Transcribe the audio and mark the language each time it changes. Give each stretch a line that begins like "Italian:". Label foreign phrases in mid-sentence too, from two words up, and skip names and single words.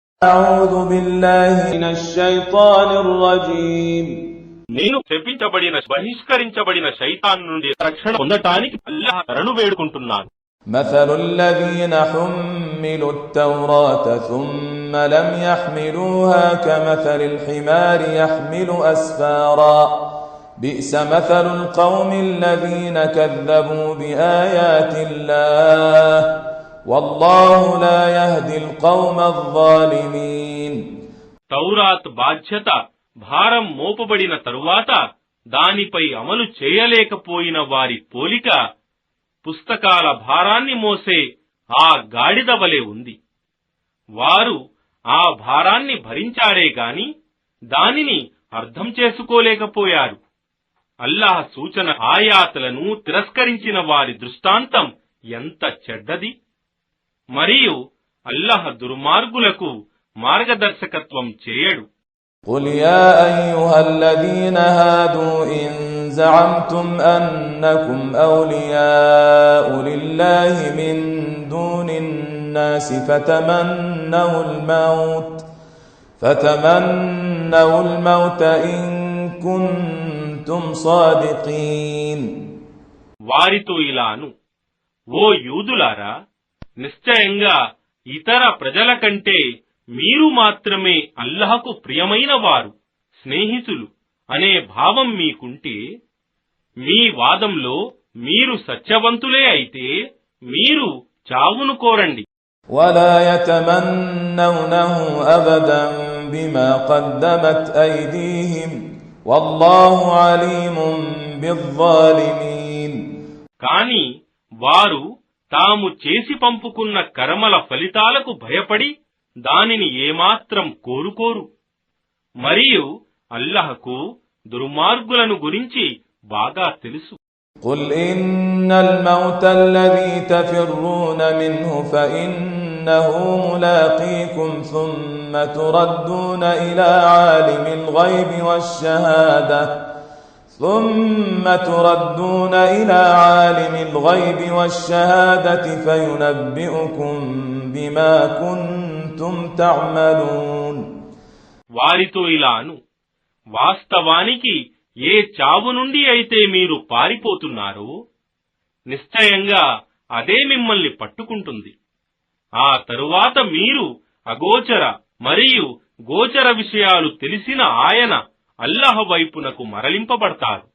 Arabic: أعوذ بالله من الشيطان الرجيم
Telugu: నేను శపించబడిన బహిష్కరించబడిన శైతాన్ నుండి రక్షణ పొందటానికి అల్లాహ్ శరణు వేడుకుంటున్నాను.
Arabic: مثل الذين حملوا التوراة ثم لم يحملوها كمثل الحمار يحمل أسفارا بئس مثل القوم الذين كذبوا بآيات الله والله لا يهدي القوم الظالمين.
Telugu: తౌరాత్ బాధ్యత భారం మోపబడిన తరువాత దానిపై అమలు చేయలేకపోయిన వారి పోలిక పుస్తకాల భారాన్ని మోసే ఆ గాడిద వలె ఉంది. వారు ఆ భారాన్ని భరించారే గాని దానిని అర్థం చేసుకోలేకపోయారు. అల్లాహ్ సూచన ఆయాతులను తిరస్కరించిన వారి దృష్టాంతం ఎంత చెడ్డది. మరియు అల్లాహ్ దుర్మార్గులకు మార్గదర్శకత్వం చేయడు.
Arabic: قل يا أيها الذين هادوا إن زعمتم أنكم أولياء لله من دون الناس فتمنوا الموت إن كنتم صادقين.
Telugu: వారితో ఇలాను, ఓ యూదులారా, నిశ్చయంగా ఇతర ప్రజల కంటే మీరు మాత్రమే అల్లాహకు ప్రియమైన వారు, స్నేహితులు అనే భావం మీకుంటే మీ వాదంలో మీరు సత్యవంతులే అయితే మీరు చావును కోరండి.
Arabic: ولا يتمنونه أبدا بما قدمت أيديهم والله عليم بالظالمين.
Telugu: కాని వారు తాము చేసి పంపుకున్న కర్మల ఫలితాలకు భయపడి దానిని ఏమాత్రం కోరుకోరు. మరియు అల్లాహకు దుర్మార్గులను గురించి బాగా తెలుసు.
Arabic: قل إن الموت الذي تفرون منه فإنه ملاقيكم ثم تردون إلى عالم الغيب والشهادة فينبئكم بما كنتم تعملون.
Telugu: వారితో ఇలాను, వాస్తవానికి ఏ చావు నుండి అయితే మీరు పారిపోతున్నారో నిశ్చయంగా అదే మిమ్మల్ని పట్టుకుంటుంది. ఆ తరువాత మీరు అగోచర మరియు గోచర విషయాలు తెలిసిన ఆయన అల్లాహ్ వైపునకు మరలింపబడతారు.